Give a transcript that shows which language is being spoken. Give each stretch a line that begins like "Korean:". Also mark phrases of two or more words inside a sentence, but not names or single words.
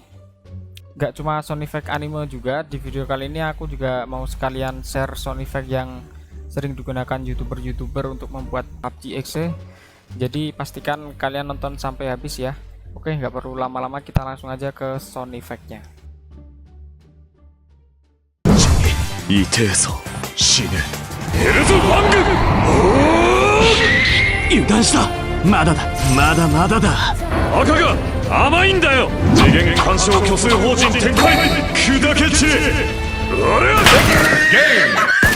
Indonesian: Gak cuma
English: sound effect
Indonesian: anime juga, di video kali ini aku juga mau sekalian share sound effect yang sering digunakan youtuber-youtuber untuk membuat PUBG Exe. Jadi pastikan kalian nonton sampai habis ya. Oke, nggak perlu lama-lama, kita langsung aja ke
English: sound effect-
Indonesian: nya.
Japanese: 痛えぞ死ぬヘルズファング油断したまだだまだまだだ赤が甘いんだよ次元干渉虚数法人展開砕け散れあれゲーム